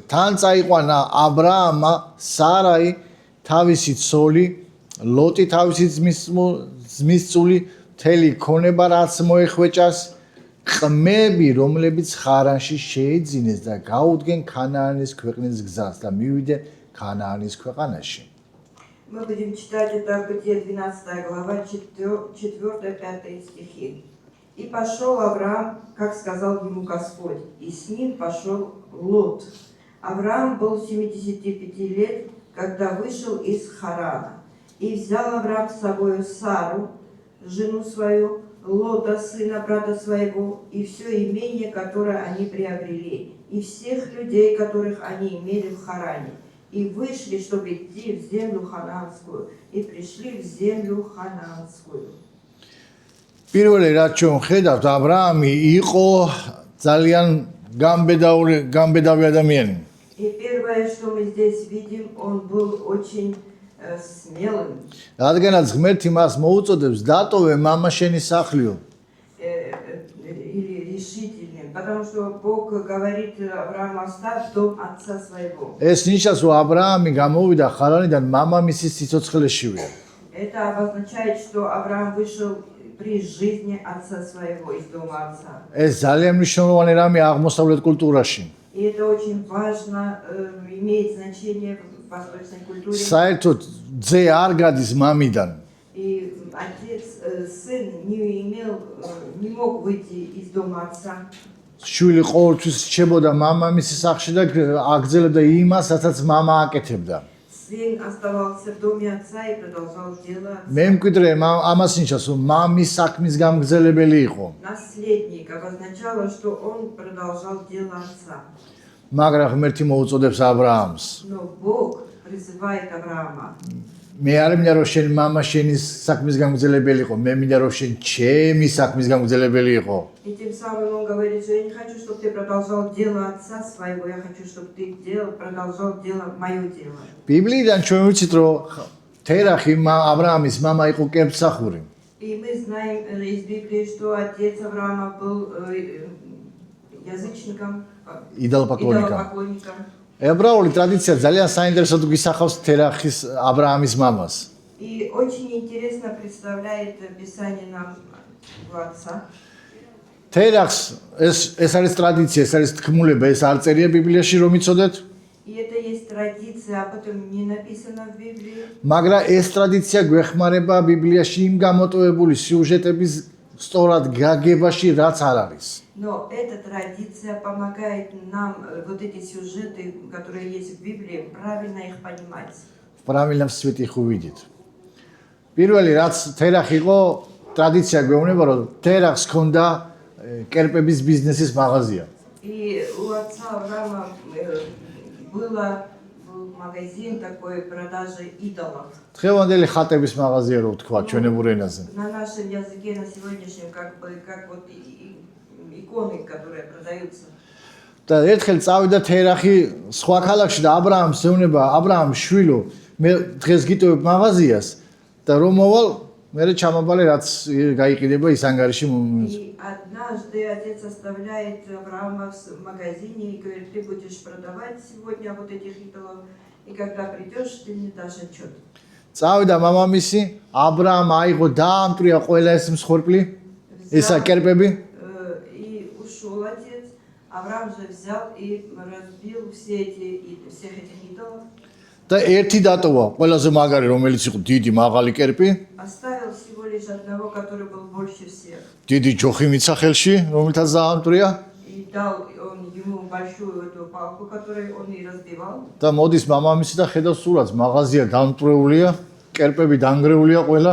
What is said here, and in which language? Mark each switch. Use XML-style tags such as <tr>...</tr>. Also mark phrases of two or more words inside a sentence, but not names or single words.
<ka>თან წაიყვანა აბრაამა სარაი თავისი ცოლი ლოტი თავისი ძმის წული მთელი ქონება რაც მოეხვეჭას ყმები რომლებიც ხარანში შეეძინეს და გაუდგენ ქანაანის ქვეყნის გზას და მივიდა ქანაანის ქვეყანაში.</ka> <ru>Мы будем читать это Бытие 12 глава 4-5 стихи. И пошел Авраам, как сказал ему Господь, и с ним пошел Лот. Авраам был 75 лет, когда вышел из Харана. И взял Авраам с собой Сару, жену свою, Лота, сына брата своего, и все имение, которое они приобрели, и всех людей, которых они имели в Харане, и вышли, чтобы идти в землю ханаанскую, и пришли в землю ханаанскую.</ru> <ka>პირველი რაც ჩვენ ხედავთ, აბრაამი იყო ძალიან გამბედავი ადამიანი.</ka> <ru>И первое, что мы здесь видим, он был очень смелым.</ru> <ka>რადგანაც ღმერთი მას მოუწოდებს დატოვე мама შენი სახლიო.</ka> <ru>Или решительным, потому что Бог говорит Аврааму: оставь дом отца своего.</ru> <ka>ეს ნიშნავს, რომ აბრაამი გამოვიდა ხარანიდან მამამისის სიცოცხლეშივე.</ka> <ru>Это обозначает, что Авраам вышел при жизни отца своего из дома отца.</ru> <ka>ეს ძალიან მნიშვნელოვანი რამე აღმოსავლეთ კულტურაში.</ka> <ru>И это очень важно, имеет значение в восточной культуре.</ru> <ka>საერთოდ ძე არ გადის მამიდან.</ka> <ru>И отец, сын не мог выйти из дома отца.</ru> <ka>შვილი ყოველთვის რჩებოდა მამამისის სახლში და აგრძელებდა იმას, რასაც მამა აკეთებდა.</ka> <ru>Сын оставался в доме отца и продолжал дело отца.</ru> <ka>მე მკვიდრე ამას ნიშნავს, რომ მამის საქმის გამგზელებელი იყო.</ka> <ru>Наследник обозначало, что он продолжал дело отца.</ru> <ka>მაგრამ ღმერთი მოუწოდებს აბრაამს.</ka> <ru>Но Бог призывает Авраама:</ru> <ka>მე არ მინდა რომ შენ мама შენი საქმის გამგზელებელი იყო, მე მინდა რომ შენ ჩემი საქმის გამგზელებელი იყო.</ka> <ru>И тем самым он говорит, что я не хочу, чтобы ты продолжал дело отца своего, я хочу, чтобы ты продолжал дело мое дело.</ru> <ka>ბიბლიიდან ჩვენ ვიცით, რომ თერახი აბრაამის мама იყო კერპსახური.</ka> <ru>И мы знаем из Библии, что отец Авраама был язычником, идолопоклонником.</ru> <ka>ებრაული ტრადიცია ძალიან საინტერესოდ გვისახავს თერახის აბრაამის მამას.</ka> <ru>И очень интересно представляет Писание нам его отца.</ru> <ka>თერახს ეს არის ტრადიცია, ეს არის თქმულება, ეს არ წერია ბიბლიაში, რომ იცოდეთ?</ka> <ru>И это есть традиция, об этом не написано в Библии.</ru> <ka>მაგრამ ეს ტრადიცია გვეხმარება ბიბლიაში იმ გამოტოვებული სიუჟეტების სწორად გაგებაში, რაც არ არის.</ka> <ru>Но эта традиция помогает нам вот эти сюжеты, которые есть в Библии, правильно их понимать. В правильном свете их увидеть.</ru> <ka>პირველი რაც თერახი იყო, ტრადიცია გვეუბნება, რომ თერახს ჰქონდა კერპების ბიზნესის მაღაზია.</ka> <ru>И у отца Авраама было магазин такой продажи идолов.</ru> <ka>დღევანდელი ხატების მაღაზია რო ვთქვა ჩვენებურ ენაზე.</ka> <ru>На нашем языке на сегодняшнем как вот иконы, которые продаются.</ru> <ka>და ერთხელ წავიდა თერახი სხვა ქალაქში და აბრაამს ეუბნება, აბრაამ შვილო, მე დღეს გიტოვებ მაღაზიას და რომ მოვალ, მე ჩამაბალე რაც გაიყიდება ის ანგარიში.</ka> <ru>И однажды отец оставляет Авраама в магазине и говорит: ты будешь продавать сегодня вот этих идолов, и когда придешь, ты мне дашь отчет.</ru> <ka>წავიდა მამამისი, აბრაამ აიღო დაამტრია ყველა ეს მსხვერპლი, ესა კერპები.</ka> <ru>И ушел отец. Авраам же взял и разбил всех этих идолов.</ru> <ka>და ერთი დატოვა, ყველაზე მაგარი რომელიც იყო დიდი მაღალი კერპი.</ka> <ru>Оставил всего лишь одного, который был больше всех.</ru> <ka>დიდი ჯოხი მიცა ხელში, რომელთაც დაამტრია.</ka> <ru>И дал он ему большую эту палку, которую он и разбивал.</ru> <ka>და მოდის მამამისი და ხედავს სულაც მაღაზია დამტრეულია, კერპები დანგრეულია ყველა.</ka>